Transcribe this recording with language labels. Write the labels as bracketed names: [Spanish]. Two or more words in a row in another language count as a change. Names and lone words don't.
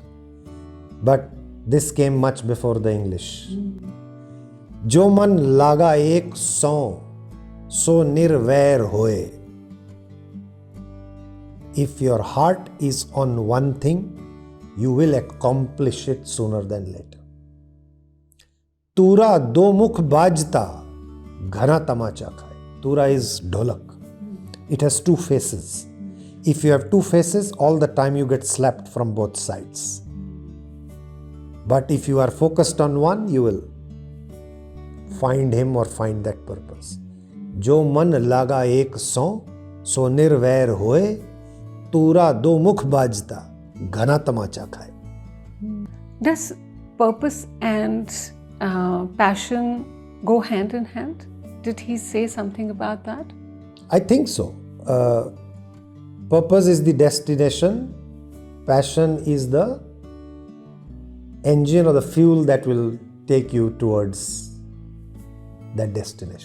[English] But this came much before the English. [Hindi] जो मन लागा एक सो निर्वैर होए. [English] If your heart is on one thing, you will accomplish it sooner than later. [Hindi] तुरा दो मुख बजता, घना तमाचा खाए. [English] Tura is dholak. It has two faces. If you have two faces, all the time you get slapped from both sides. But if you are focused on one, you will find him or find that purpose. [Hindi] जो मन लागा एक सो निर्वैर होए. तुरा दो मुख बजता, घना तमाचा खाए. [English] Does purpose and passion go hand in hand? Did he say something about that? I think so. Purpose is the destination. Passion is the engine or the fuel that will take you towards that destination.